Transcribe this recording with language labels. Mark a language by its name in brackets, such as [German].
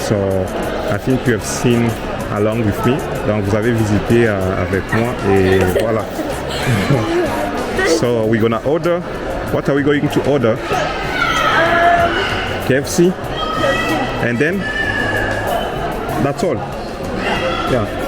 [English] So I think you have seen along with me. [French] Donc vous avez visité avec moi et voilà. [English] So we're gonna order. What are we going to order? KFC? And then? That's all. Yeah.